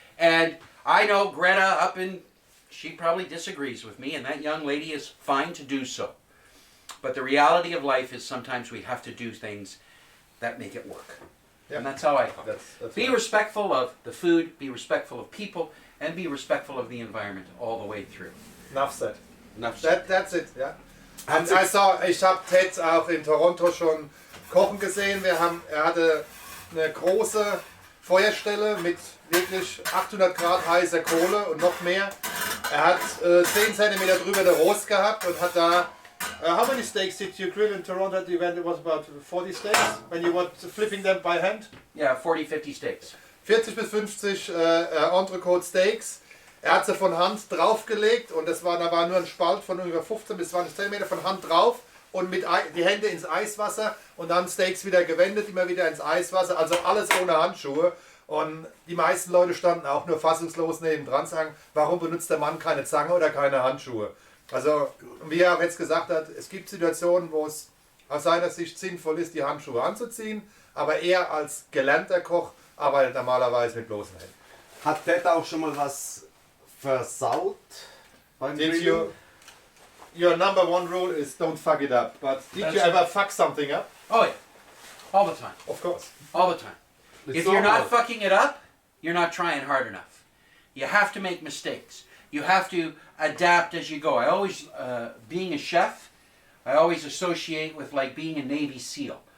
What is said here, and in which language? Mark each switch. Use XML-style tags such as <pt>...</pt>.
<en>And I know Greta she probably disagrees with me, and that young lady is fine to do so. But the reality of life is sometimes we have to do things that make it work. Yeah. And that's how I cook. That's be respectful of the food, be respectful of people, and be respectful of the environment all the way through. Enough said. That's it, yeah.</en> <de>Ich habe Ted auch in Toronto schon kochen gesehen. Er hatte eine große Feuerstelle mit wirklich 800 Grad heißer Kohle und noch mehr. Er hat 10 cm drüber der Rost gehabt und hat da.</de> <en>How many steaks did you grill in Toronto at the event? It was about 40 steaks when you were flipping them by hand? Yeah, 40, 50 steaks.</en> <de>40 bis 50 Entrecote Steaks. Er hat sie von Hand draufgelegt und da war nur ein Spalt von ungefähr 15 bis 20 cm von Hand drauf und mit die Hände ins Eiswasser und dann Steaks wieder gewendet, immer wieder ins Eiswasser, also alles ohne Handschuhe. Und die meisten Leute standen auch nur fassungslos nebendran, sagen, warum benutzt der Mann keine Zange oder keine Handschuhe? Also, wie er auch jetzt gesagt hat, es gibt Situationen, wo es aus seiner Sicht sinnvoll ist, die Handschuhe anzuziehen, aber er als gelernter Koch arbeitet normalerweise mit bloßen Händen. Hat Ted auch schon mal was versaut beim Grillen?</de> <en>your number one rule is don't fuck it up. But did That's you ever fuck something up? Oh yeah, all the time. Of course. All the time. If you're not fucking it up, you're not trying hard enough. You have to make mistakes. You have to adapt as you go. I always, being a chef, I always associate with like being a Navy SEAL.</en>